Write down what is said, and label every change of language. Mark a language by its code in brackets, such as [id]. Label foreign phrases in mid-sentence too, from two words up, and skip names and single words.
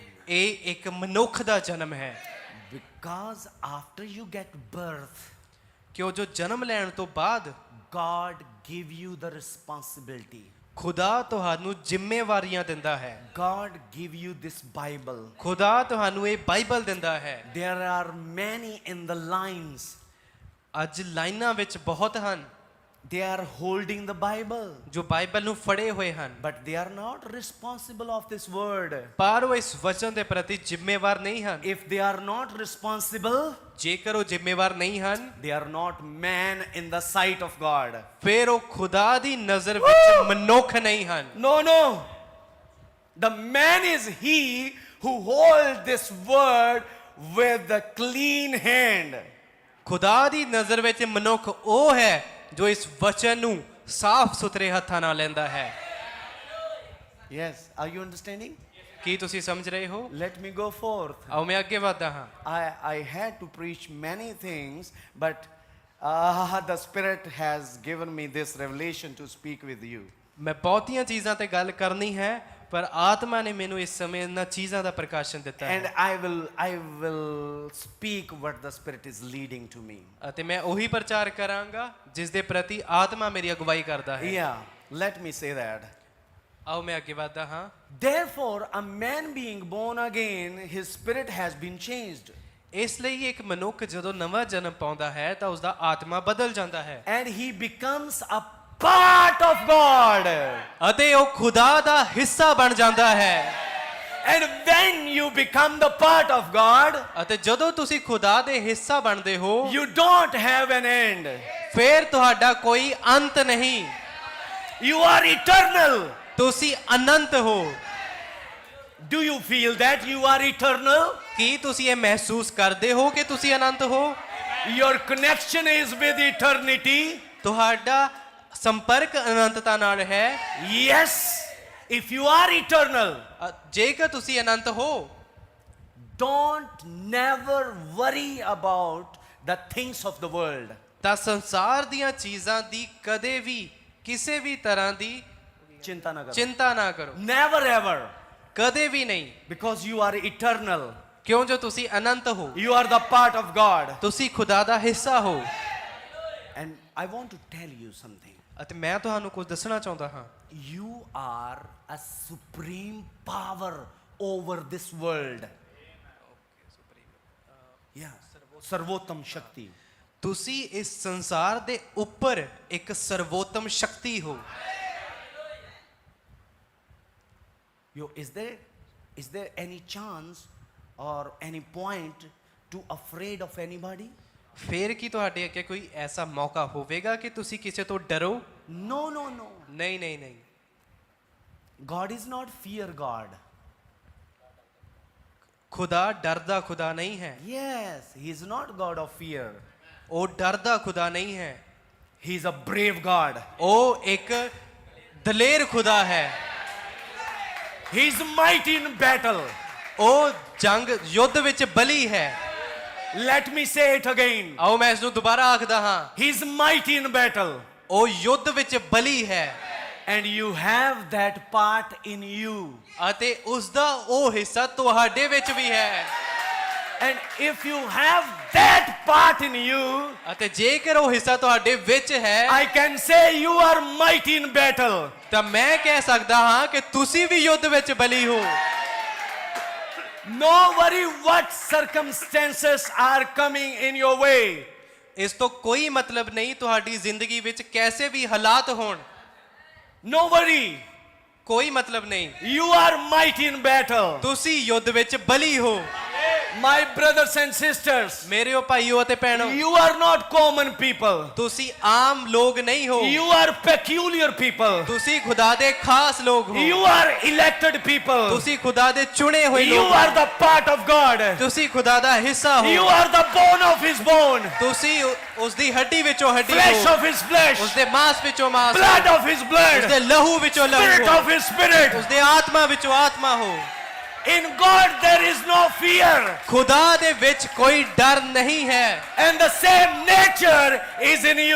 [pa] ਇਹ ਇੱਕ ਮਨੁੱਖ ਦਾ ਜਨਮ ਹੈ। [en] Because after you get birth, [pa] ਕਿਉਂ ਜੋ ਜਨਮ ਲੈਣ ਤੋਂ ਬਾਅਦ [en] God give you the responsibility. [pa] ਖੁਦਾ ਤੁਹਾਨੂੰ ਜ਼ਿੰਮੇਵਾਰੀਆਂ ਦਿੰਦਾ ਹੈ। [en] God give you this Bible. [pa] ਖੁਦਾ ਤੁਹਾਨੂੰ ਇਹ ਬਾਈਬਲ ਦਿੰਦਾ ਹੈ। [en] There are many in the lines. [pa] ਅੱਜ ਲਾਈਨਾਂ ਵਿੱਚ ਬਹੁਤ ਹਨ [en] They are holding the Bible, [pa] ਜੋ ਬਾਈਬਲ ਨੂੰ ਫੜੇ ਹੋਏ ਹਨ, [en] but they are not responsible of this word. [pa] ਪਰ ਉਹ ਇਸ ਵਚਨ ਦੇ ਪ੍ਰਤੀ ਜ਼ਿੰਮੇਵਾਰ ਨਹੀਂ ਹਨ। [en] If they are not responsible, [pa] ਜੇਕਰ ਉਹ ਜ਼ਿੰਮੇਵਾਰ ਨਹੀਂ ਹਨ, [en] they are not man in the sight of God. [pa] ਫਿਰ ਉਹ ਖੁਦਾ ਦੀ ਨਜ਼ਰ ਵਿੱਚ ਮਨੁੱਖ ਨਹੀਂ ਹਨ। [en] No, no. The man is he who holds this word with the clean hand. [pa] ਖੁਦਾ ਦੀ ਨਜ਼ਰ ਵਿੱਚ ਮਨੁੱਖ ਉਹ ਹੈ ਜੋ ਇਸ ਵਚਨ ਨੂੰ ਸਾਫ਼ ਸੁਥਰੇ ਹੱਥਾਂ ਨਾਲ ਲੈਂਦਾ ਹੈ। [en] Yes, are you understanding? [pa] ਕੀ ਤੁਸੀਂ ਸਮਝ ਰਹੇ ਹੋ? [en] Let me go forth. [pa] ਆਓ ਮੈਂ ਅੱਗੇ ਵਧਦਾ ਹਾਂ। [en] I had to preach many things, but the Spirit has given me this revelation to speak with you. [pa] ਮੈਂ ਬਹੁਤੀਆਂ ਚੀਜ਼ਾਂ ਤੇ ਗੱਲ ਕਰਨੀ ਹੈ, ਪਰ ਆਤਮਾ ਨੇ ਮੈਨੂੰ ਇਸ ਸਮੇਂ ਇਹਨਾਂ ਚੀਜ਼ਾਂ ਦਾ ਪ੍ਰਕਾਸ਼ਨ ਦਿੱਤਾ [en] And [pa] ਹੈ [en] I will speak what the Spirit is leading to me. [pa] ਅਤੇ ਮੈਂ ਉਹੀ ਪ੍ਰਚਾਰ ਕਰਾਂਗਾ ਜਿਸ ਦੇ ਪ੍ਰਤੀ ਆਤਮਾ ਮੇਰੀ ਅਗਵਾਈ ਕਰਦਾ ਹੈ। [en] Yeah, let me say that. [pa] ਆਓ ਮੈਂ ਅੱਗੇ ਵਧਦਾ ਹਾਂ। [en] Therefore, a man being born again, his spirit has been changed. [pa] ਇਸ ਲਈ ਇੱਕ ਮਨੁੱਖ ਜਦੋਂ ਨਵਾਂ ਜਨਮ ਪਾਉਂਦਾ ਹੈ ਤਾਂ ਉਸਦਾ ਆਤਮਾ ਬਦਲ ਜਾਂਦਾ ਹੈ [en] And he becomes a part of God. [pa] ਅਤੇ ਉਹ ਖੁਦਾ ਦਾ ਹਿੱਸਾ ਬਣ ਜਾਂਦਾ ਹੈ। [en] And when you become the part of God, [pa] ਅਤੇ ਜਦੋਂ ਤੁਸੀਂ ਖੁਦਾ ਦੇ ਹਿੱਸਾ ਬਣਦੇ ਹੋ, [en] you don't have an end. [pa] ਫਿਰ ਤੁਹਾਡਾ ਕੋਈ ਅੰਤ ਨਹੀਂ, [en] You are eternal. [pa] ਤੁਸੀਂ ਅਨੰਤ ਹੋ। [en] Do you feel that you are eternal? [pa] ਕੀ ਤੁਸੀਂ ਇਹ ਮਹਿਸੂਸ ਕਰਦੇ ਹੋ ਕਿ ਤੁਸੀਂ ਅਨੰਤ ਹੋ? [en] Your connection is with eternity. [pa] ਤੁਹਾਡਾ ਸੰਪਰਕ ਅਨੰਤਤਾ ਨਾਲ ਹੈ। [en] Yes, if you are eternal, [pa] ਜੇਕਰ ਤੁਸੀਂ ਅਨੰਤ ਹੋ, [en] don't never worry about the things of the world. [pa] ਤਾਂ ਸੰਸਾਰ ਦੀਆਂ ਚੀਜ਼ਾਂ ਦੀ ਕਦੇ ਵੀ ਕਿਸੇ ਵੀ ਤਰ੍ਹਾਂ ਦੀ ਚਿੰਤਾ ਨਾ ਕਰੋ. ਚਿੰਤਾ ਨਾ ਕਰੋ, [en] Never ever. [pa] ਕਦੇ ਵੀ ਨਹੀਂ, [en] Because you are eternal. [pa] ਕਿਉਂ ਜੋ ਤੁਸੀਂ ਅਨੰਤ ਹੋ, [en] You are the part of God. [pa] ਤੁਸੀਂ ਖੁਦਾ ਦਾ ਹਿੱਸਾ ਹੋ। [en] And I want to tell you something. [pa] ਅਤੇ ਮੈਂ ਤੁਹਾਨੂੰ ਕੁਝ ਦੱਸਣਾ ਚਾਹੁੰਦਾ ਹਾਂ। [en] You are a supreme power over this world. [pa] Yeah. ਸਰਵੋਤਮ ਸ਼ਕਤੀ. ਤੁਸੀਂ ਇਸ ਸੰਸਾਰ ਦੇ ਉੱਪਰ ਇੱਕ ਸਰਵੋਤਮ ਸ਼ਕਤੀ ਹੋ। [en] Is there any chance or any point to afraid of anybody? [pa] ਫਿਰ ਕੀ ਤੁਹਾਡੇ ਅੱਗੇ ਕੋਈ ਐਸਾ ਮੌਕਾ ਹੋਵੇਗਾ ਕਿ ਤੁਸੀਂ ਕਿਸੇ ਤੋਂ ਡਰੋ? [en] No, no, no. [pa] ਨਹੀਂ ਨਹੀਂ ਨਹੀਂ। [en] God is not fear God. [pa] ਖੁਦਾ ਡਰਦਾ ਖੁਦਾ ਨਹੀਂ ਹੈ। [en] Yes, he is not God of fear. [pa] ਉਹ ਡਰਦਾ ਖੁਦਾ ਨਹੀਂ ਹੈ। [en] He is a brave God. [pa] ਉਹ ਇੱਕ ਦਲੇਰ ਖੁਦਾ ਹੈ। [en] He is mighty in battle. [pa] ਉਹ ਜੰਗ ਯੁੱਧ ਵਿੱਚ ਬਲੀ ਹੈ। [en] Let me say it again. [pa] ਆਓ ਮੈਂ ਇਸ ਨੂੰ ਦੁਬਾਰਾ ਆਖਦਾ ਹਾਂ। [en] He is mighty in battle. [pa] ਉਹ ਯੁੱਧ ਵਿੱਚ ਬਲੀ ਹੈ। [en] And you have that part in you. [pa] ਅਤੇ ਉਸ ਦਾ ਉਹ ਹਿੱਸਾ ਤੁਹਾਡੇ ਵਿੱਚ ਵੀ ਹੈ। [en] And if you have that part in you, [pa] ਅਤੇ ਜੇਕਰ ਉਹ ਹਿੱਸਾ ਤੁਹਾਡੇ ਵਿੱਚ ਹੈ [en] I can say you are mighty in battle. [pa] ਤਾਂ ਮੈਂ ਕਹਿ ਸਕਦਾ ਹਾਂ ਕਿ ਤੁਸੀਂ ਵੀ ਯੁੱਧ ਵਿੱਚ ਬਲੀ ਹੋ। [en] No worry what circumstances are coming in your way. [pa] ਇਸ ਤੋਂ ਕੋਈ ਮਤਲਬ ਨਹੀਂ ਤੁਹਾਡੀ ਜ਼ਿੰਦਗੀ ਵਿੱਚ ਕੈਸੇ ਵੀ ਹਾਲਾਤ ਹੋਣ, [en] No worry. [pa] ਕੋਈ ਮਤਲਬ ਨਹੀਂ, [en] You are mighty in battle. [pa] ਤੁਸੀਂ ਯੁੱਧ ਵਿੱਚ ਬਲੀ ਹੋ। [en] My brothers and sisters, [pa] ਮੇਰਿਓ ਭਾਈਓ ਅਤੇ ਭੈਣੋ, [en] you are not common people. [pa] ਤੁਸੀਂ ਆਮ ਲੋਕ ਨਹੀਂ ਹੋ, [en] You are peculiar people. [pa] ਤੁਸੀਂ ਖੁਦਾ ਦੇ ਖਾਸ ਲੋਕ ਹੋ, [en] You are elected people. [pa] ਤੁਸੀਂ ਖੁਦਾ ਦੇ ਚੁਣੇ ਹੋਏ [en] You [pa] ਲੋਕ [en] are [pa] ਹੋ, [en] the part of God. [pa] ਤੁਸੀਂ ਖੁਦਾ ਦਾ ਹਿੱਸਾ [en] You [pa] ਹੋ, [en] are the bone of his bone, [pa] ਤੁਸੀਂ ਉਸ ਦੀ ਹੱਡੀ ਵਿੱਚੋਂ ਹੱਡੀ [en] flesh [pa] ਹੋ, [en] of his flesh, [pa] ਉਸ ਦੇ ਮਾਸ ਵਿੱਚੋਂ ਮਾਸ ਹੋ, [en] blood of his [pa] ਉਸ [en] blood, [pa] ਦੇ ਲਹੂ ਵਿੱਚੋਂ [en] spirit [pa] ਲਹੂ ਹੋ, [en] of his spirit. [pa] ਉਸ ਦੇ ਆਤਮਾ ਵਿੱਚੋਂ ਆਤਮਾ ਹੋ। [en] In God there is no fear, [pa] ਖੁਦਾ ਦੇ ਵਿੱਚ ਕੋਈ ਡਰ ਨਹੀਂ ਹੈ [en] and the same nature is in you.